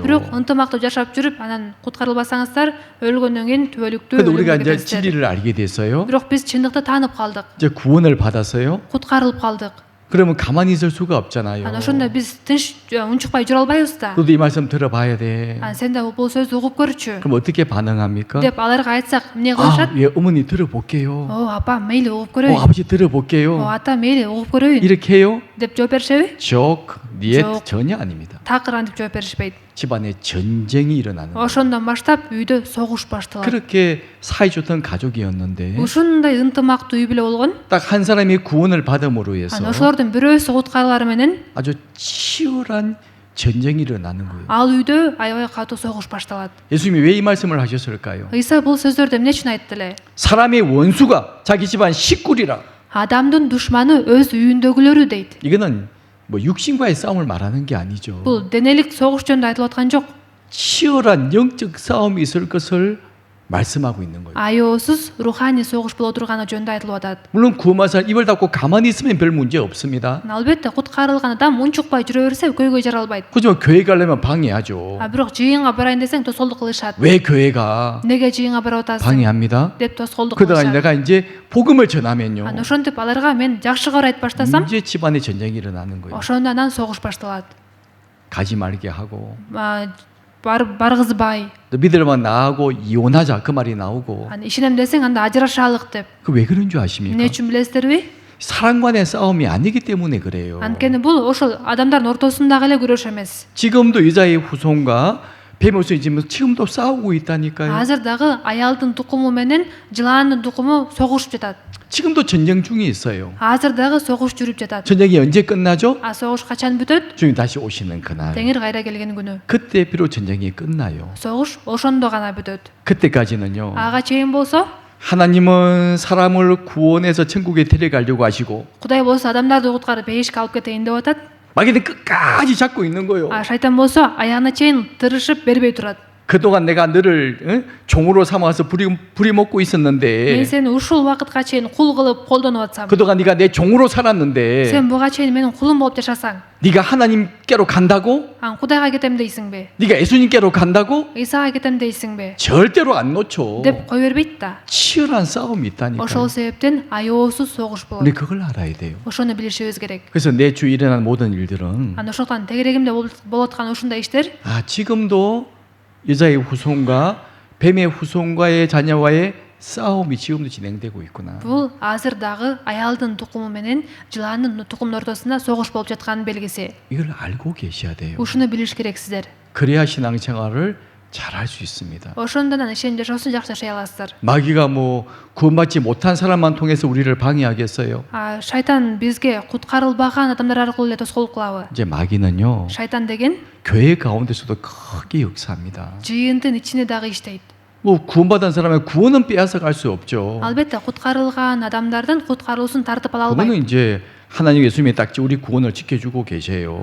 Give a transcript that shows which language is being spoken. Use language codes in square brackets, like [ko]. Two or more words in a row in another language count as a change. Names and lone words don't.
[ky] Бирок ынтымактуу жашап жүрүп, анан куткарылбасаңыздар өлгөндөн кийин түбөлүктүү [ko] 근데 우리가 [ky] өлүмгө [ko] 이제 [ky] кетесиздер. [ko] 진리를 알게 됐어요. [ky] Бирок биз чындыкты таанып калдык. [ko] 이제 구원을 받았어요. [ky] Куткарылып калдык. [ko] 그러면 가만히 있을 수가 없잖아요. [ky] Анан ошондо биз тынч унчукпай жүрө албайбыз да. [ko] 너도 이 말씀 들어봐야 돼. [ky] Сен да бул сөздү угуп көрчү [ko] 그럼 어떻게 반응합니까? [ky] деп аларга айтсак, эмне кылышат? [ko] 예, 어머니 들어볼게요. [ky] Апа, мейли угуп көрөйүн. [ko] 아버지 들어볼게요. [ky] Ата, мейли угуп көрөйүн [ko] 이렇게 해요? [ky] деп жооп беришеби? 적, niet [ko] 적. 전혀 아닙니다. [ky] Такыр антип жооп беришпейт. [ko] 집안에 전쟁이 일어나는 거예요. [ky] Ошондон баштап үйдө согуш башталат. [ko] 그렇게 사이좋던 가족이었는데 [ky] Ушундай ынтымактуу үй бүлө болгон. [ko] 딱 한 사람이 구원을 받음으로 해서 [ky] Анан ошолордун бирөөсү куткарылары менен [ko] 아주 치열한 전쟁이 일어나는 거예요. [ky] ал үйдө аябай катуу согуш башталат. [ko] 예수님이 왜 이 말씀을 하셨을까요? [ky] ыйса бул сөздөрдү эмне үчүн айтты эле? [ko] 사람의 원수가 자기 집안 식구리라. [ky] Адамдын душманы өз үйүндөгүлөрү дейт. [ko] 이거는 뭐 육신과의 싸움을 말하는 게 아니죠. [ky] Бул денелик согуш жөнүндө айтылып аткан жок. [ko] 치열한 영적 싸움이 있을 것을 말씀하고 있는 거예요. [ky] Аёсуз руханий согуш боло турганы жөнүндө айтылып атат. [ko] 물론 구원받아서 입을 닫고 가만히 있으면 별 문제 없습니다. [ky] Албетте куткарылган адам унчукпай жүрө берсе көйгөй жаралбайт. [ko] 그렇지만 교회 가려면 방해하죠. [ky] Бирок жыйынга барайын десең тосолдук кылышат. [ko] 왜 교회가 [ky] Неге жыйынга барып атасың? [ko] 방해합니다? [ky] деп тосолдук [ko] 그러다가 [ky] кылышат. [ko] 내가 이제 복음을 전하면요. [ky] Ошентип аларга мен жакшы кабар айтып баштасам, [ko] 문제 집안에 전쟁이 일어나는 거예요. [ky] ошондо анан согуш башталат. [ko] 가지 말게 하고 [ky] баргызбай, [ko] 너 믿으려면 나하고 이혼하자 그 말이 나오고 [ky] аны ишенем десең анда ажырашалык деп. [ko] 그 왜 그런 줄 아십니까? [ky] Эмне үчүн билесиздерби? [ko] 사랑 간의 싸움이 아니기 때문에 그래요. [ky] Анткени бул ошол адамдардын ортосундагы эле күрөш эмес. [ko] 지금도 여자의 후손과 뱀의 후손이 지금도 싸우고 있다니까요. [ky] Азыр дагы аялдын тукуму менен жылаандын тукуму согушуп жатат. [ko] 지금도 전쟁 중에 있어요. [ky] Азыр дагы согуш жүрүп жатат. [ko] 전쟁이 언제 끝나죠? [ky] Согуш качан бүтөт? [ko] 주님 다시 오시는 그날. [ky] Теңир кайра келген күнү. [ko] 그때 비록 전쟁이 끝나요. [ky] Согуш ошондо гана бүтөт. [ko] 그때까지는요. [ky] Ага чейин болсо, [ko] 하나님은 사람을 구원해서 천국에 데려가려고 하시고 [ky] Кудай болсо адамдарды куткарып бейишке алып кетейин деп атат. [ko] 마귀는 끝까지 잡고 있는 거예요. [ky] Шайтан болсо аягына чейин тырышып бербей турат. [ko] 그동안 내가 너를 종으로 삼아서 부리먹고 [ky] Мен [ko] 있었는데 [ky] сени ушул убакытка чейин кул кылып колдонуп атсам, [ko] 그동안 네가 내 종으로 살았는데 [ky] сен буга чейин менин кулум болуп жашасаң, [ko] 네가 하나님께로 간다고? [ky] ан Кудайга кетем дейсиңби? [ko] 네가 예수님께로 간다고? [ky] Исага кетем дейсиңби? [ko] 절대로 안 놓쳐. [ky] деп кой бербейт да. [ko] 치열한 싸움이 있다니까. [ky] Ошол себептен аеосуз согуш [ko] 우리 [ky] болот. [ko] 그걸 알아야 돼요. [ky] Ошону билишибиз керек. [ko] 그래서 내 주위에 일어나는 모든 일들은 [ky] Ан ошондуктан тегерегимде болуп аткан ушундай иштер [ko] 지금도 여자의 후손과 뱀의 후손과의 자녀와의 싸움이 지금도 진행되고 있구나. [ky] бул азыр дагы аялдын тукуму менен жылаандын тукумунун ортосунда согуш болуп жатканын белгиси. [ko] 이걸 알고 계셔야 돼요. [ky] Ушуну билиш керексиздер. [ko] 그래야 신앙생활을 잘할 수 있습니다. [ky] Ошондон ишеним жашоосун жакшы жашай аласыздар. [ko] 마귀가 뭐 구원받지 못한 사람만 통해서 우리를 방해하겠어요? [ky] Шайтан бизге куткарылбаган адамдар аркылуу эле тоскоолдук кылабы? [ko] 이제 마귀는요. [ky] Шайтан деген [ko] 교회 가운데서도 크게 역사합니다. [ky] жыйынтын ичинде дагы иштейт. [ko] 뭐 구원받은 사람의 구원은 빼앗아 갈 수 없죠. [ky] Албетте куткарылган адамдардын куткаруусун тартып ала албайт. [ko] 그거는 이제 하나님 예수님이 딱 우리 구원을 지켜주고 계세요.